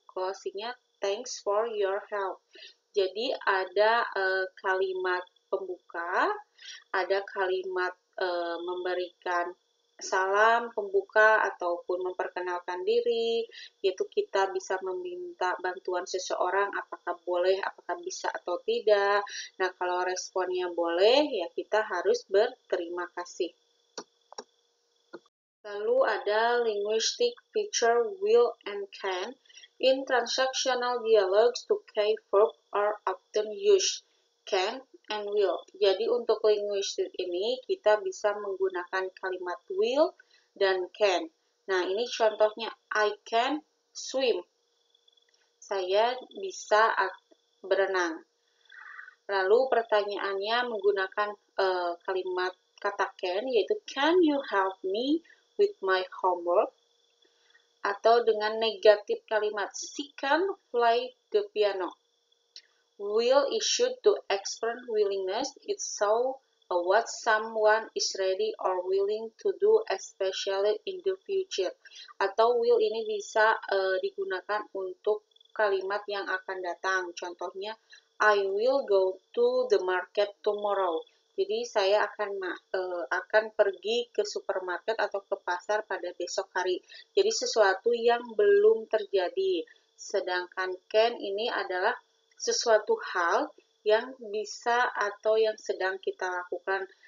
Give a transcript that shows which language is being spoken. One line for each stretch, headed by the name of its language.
English: Closingnya thanks for your help.
Indonesian: Jadi ada kalimat pembuka, ada kalimat memberikan salam pembuka ataupun memperkenalkan diri, yaitu kita bisa meminta bantuan seseorang apakah boleh, apakah bisa atau tidak. Nah, kalau responnya boleh, ya kita harus berterima kasih. Lalu ada
English: linguistic feature will and can. In transactional dialogues, to key verb are often used, can and will.
Indonesian: Jadi untuk linguistik ini kita bisa menggunakan kalimat will dan can. Nah, ini contohnya,
English: I can swim.
Indonesian: Saya bisa berenang. Lalu pertanyaannya menggunakan kalimat kata can, yaitu
English: can you help me with my homework?
Indonesian: Atau dengan negatif kalimat,
English: she can play the piano. Will issued to express willingness, it shows what someone is ready or willing to do, especially in the future.
Indonesian: Atau will ini bisa digunakan untuk kalimat yang akan datang. Contohnya,
English: I will go to the market tomorrow.
Indonesian: Jadi saya akan pergi ke supermarket atau ke pasar pada besok hari. Jadi sesuatu yang belum terjadi. Sedangkan can ini adalah sesuatu hal yang bisa atau yang sedang kita lakukan.